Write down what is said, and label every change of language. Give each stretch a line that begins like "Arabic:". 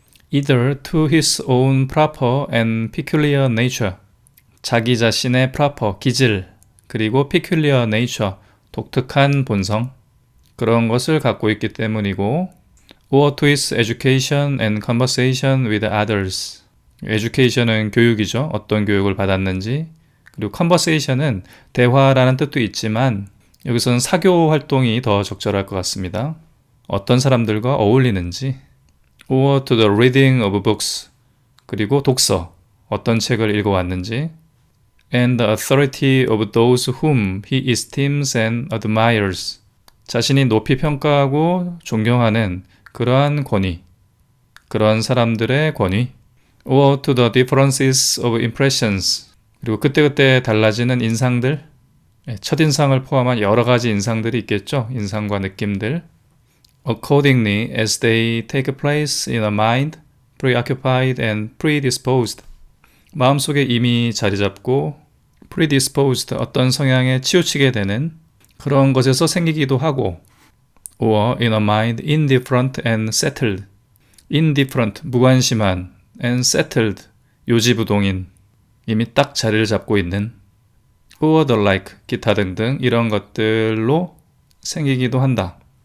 English: either to his own proper and peculiar nature.
Korean: 자기 자신의 proper, 기질, 그리고
English: peculiar nature,
Korean: 독특한 본성. 그런 것을 갖고 있기 때문이고
English: or to his education and conversation with others.
Korean: education은 교육이죠. 어떤 교육을 받았는지. 그리고 conversation은 대화라는 뜻도 있지만 여기서는 사교 활동이 더 적절할 것 같습니다. 어떤 사람들과 어울리는지.
English: or to the reading of books.
Korean: 그리고 독서. 어떤 책을 읽어왔는지.
English: and the authority of those whom he esteems and admires.
Korean: 자신이 높이 평가하고 존경하는 그러한 권위. 그런 사람들의 권위.
English: or to the differences of impressions.
Korean: 그리고 그때그때 달라지는 인상들, 첫인상을 포함한 여러 가지 인상들이 있겠죠. 인상과 느낌들.
English: accordingly as they take place in a mind, preoccupied and predisposed.
Korean: 마음속에 이미 자리 잡고
English: predisposed,
Korean: 어떤 성향에 치우치게 되는 그런 것에서 생기기도 하고
English: or in a mind indifferent and settled. indifferent,
Korean: 무관심한
English: and settled,
Korean: 요지부동인, 이미 딱 자리를 잡고 있는
English: or the like,
Korean: 기타 등등 이런 것들로 생기기도 한다.